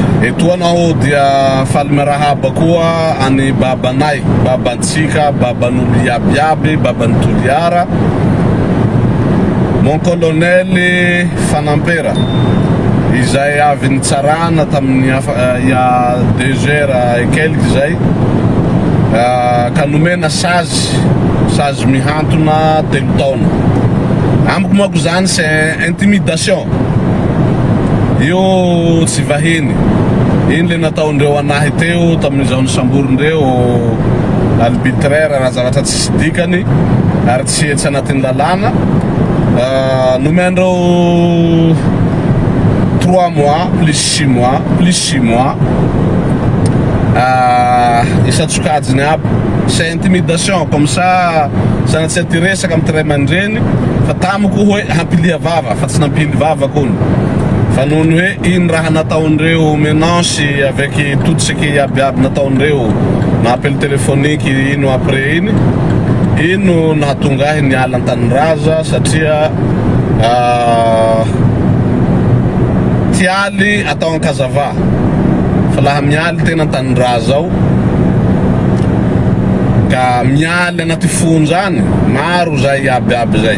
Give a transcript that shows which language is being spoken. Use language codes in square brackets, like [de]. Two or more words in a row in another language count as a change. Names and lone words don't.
[mg] Etoanao dia faly miarahaba koa any babanay, babantsika, baban'olo iabiaby, baban'ny Toliara, [fr] mon colonel [mg] Fanampera, izay avy nitsarana tamin'ny ya [fr] 2 heures et quelques [mg] zay, ka nomena sazy mihantona 3 taona. Amiko manko zany [fr] c'est intimidation. [mg] Io tsy vahiny. Iny le nataondreo anahy teo tamin'izao nisamborondreo arbitraire raha zavatra tsisy dikany ary tsy etsy anatin'ny lalàna. [fr] Nomendreo 3 mois plus 6 mois plus 6 mois. [mg] Isatsokajiny aby. [fr] C'est intimidation comme ça [mg] sanatsy atiresaka amin'ny ray aman-dreny fa tamiko hoe hampilia vava fa tsy nampily vava kony. Fa noho ny hoe iny raha nataondreo [fr] mélange avec tout ce qui [mg] iabiaby nataondreo na [fr] appel téléphonique [mg] ino après iny ino nahatongahy niala an-tanindraza satria tialy atao an-kazava fa laha mialy tena an-tanindraza ao ka mialy anaty fonjany maro zay iabiaby zay.